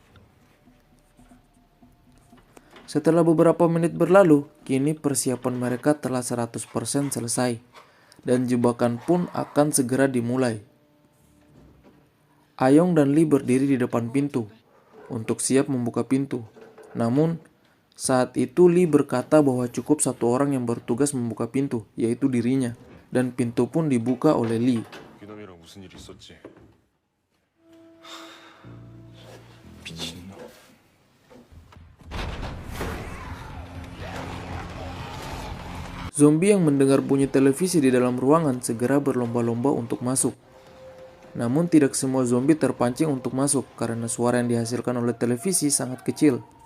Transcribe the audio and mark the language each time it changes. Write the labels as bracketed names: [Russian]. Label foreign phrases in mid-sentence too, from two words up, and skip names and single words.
[Indonesian] Setelah beberapa menit berlalu, kini persiapan mereka telah 100% selesai, dan jebakan pun akan segera dimulai. Ayong dan Lee berdiri di depan pintu, untuk siap membuka pintu. Namun, Saat itu Lee berkata bahwa cukup satu orang yang bertugas membuka pintu, yaitu dirinya, dan pintu pun dibuka oleh Lee. [Korean] 이놈이랑 무슨 일 있었지? [Indonesian] Zombie yang mendengar bunyi televisi di dalam ruangan segera berlomba-lomba untuk masuk. Namun tidak semua zombie terpancing untuk masuk karena suara yang dihasilkan oleh televisi sangat kecil.